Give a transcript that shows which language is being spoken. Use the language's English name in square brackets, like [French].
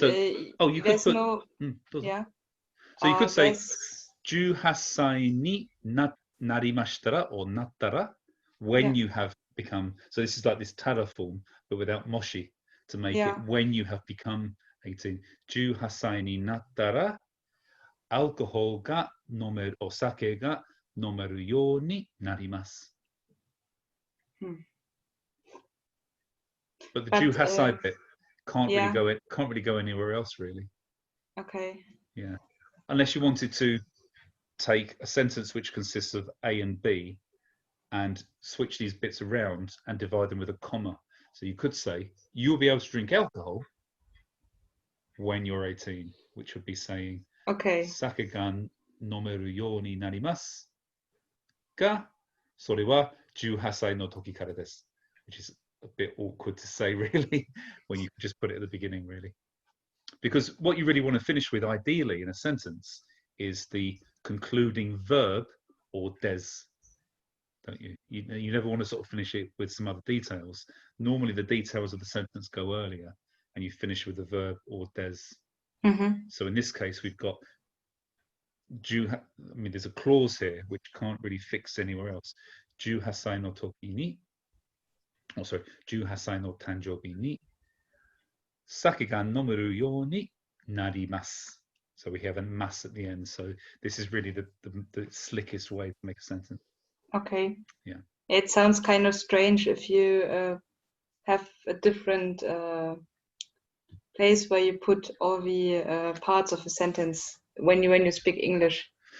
[English] you could put, no. So you could say [Japanese] 18歳にnarimashitara [English] or [Japanese] nattara [English] when you have become. So this is like this tara form, but without moshi to make it when you have become 18. [Japanese] 18歳になったらアルコールが飲めるお酒が飲めるようになります。 [English] But the Juhasai bit can't really go anywhere else really. Okay. Yeah, unless you wanted to take a sentence which consists of A and B and switch these bits around and divide them with a comma. So you could say, you'll be able to drink alcohol when you're 18, which would be saying, [Japanese] Sake ga nomeru you ni narimasu ga, sore wa 18歳の時からです, [English] which is a bit awkward to say really, when you just put it at the beginning really. Because what you really want to finish with ideally in a sentence is the concluding verb or des, don't you? You never want to sort of finish it with some other details. Normally the details of the sentence go earlier and you finish with the verb or des. So in this case we've got there's a clause here which can't really fix anywhere else. [Japanese] 18歳の時に 18歳の誕生日に 酒が飲めるようになります. [English] So we have a mas at the end. So this is really the slickest way to make a sentence. Okay. Yeah. It sounds kind of strange if you have a different place where you put all the parts of a sentence when you speak English.